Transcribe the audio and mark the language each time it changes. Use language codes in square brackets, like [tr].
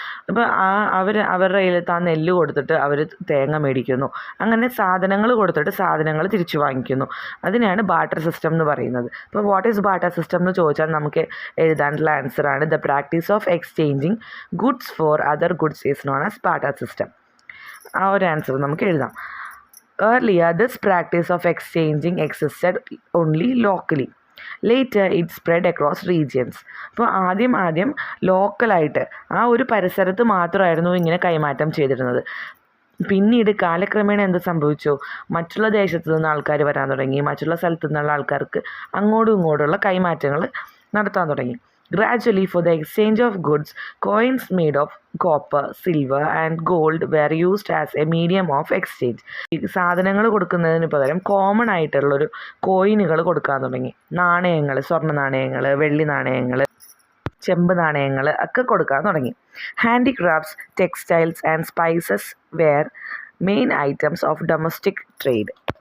[ml] അപ്പോൾ അവരുടെ കയ്യിലത്തെ ആ നെല്ല് കൊടുത്തിട്ട് അവർ തേങ്ങ മേടിക്കുന്നു. അങ്ങനെ സാധനങ്ങൾ കൊടുത്തിട്ട് സാധനങ്ങൾ തിരിച്ചു വാങ്ങിക്കുന്നു. അതിനെയാണ് ബാർട്ടർ സിസ്റ്റം എന്ന് പറയുന്നത്. [en] അപ്പോൾ what is barter system [ml] എന്ന് ചോദിച്ചാൽ നമുക്ക് എഴുതാനുള്ള ആൻസറാണ് [en] The practice of exchanging goods for other goods is known as barter system. [ml] ആ ഒരു ആൻസർ നമുക്ക് എഴുതാം. [en] Earlier, this practice of exchanging existed only locally. Later it spread across regions. [ml] അപ്പോൾ ആദ്യം ലോക്കലായിട്ട് ആ ഒരു പരിസരത്ത് മാത്രമായിരുന്നു ഇങ്ങനെ കൈമാറ്റം ചെയ്തിരുന്നത്. പിന്നീട് കാലക്രമേണ എന്ത് സംഭവിച്ചു, മറ്റുള്ള ദേശത്തു നിന്ന് ആൾക്കാർ വരാൻ തുടങ്ങി, മറ്റുള്ള സ്ഥലത്തു നിന്നുള്ള ആൾക്കാർക്ക് അങ്ങോട്ടും ഇങ്ങോട്ടുള്ള കൈമാറ്റങ്ങൾ നടത്താൻ തുടങ്ങി. [en] Gradually, for the exchange of goods, coins made of copper, silver and gold were used as a medium of exchange. [ml] ഈ സാധനങ്ങൾ കൊടുക്കുന്നതിന് പകരം കോമൺ ആയിട്ടുള്ളൊരു കോയിനുകൾ കൊടുക്കാൻ തുടങ്ങി. നാണയങ്ങൾ, സ്വർണ്ണ നാണയങ്ങൾ, വെള്ളി നാണയങ്ങൾ, ചെമ്പ് നാണയങ്ങൾ ഒക്കെ കൊടുക്കാൻ തുടങ്ങി. [en] Handicrafts, textiles and spices were main items of domestic trade.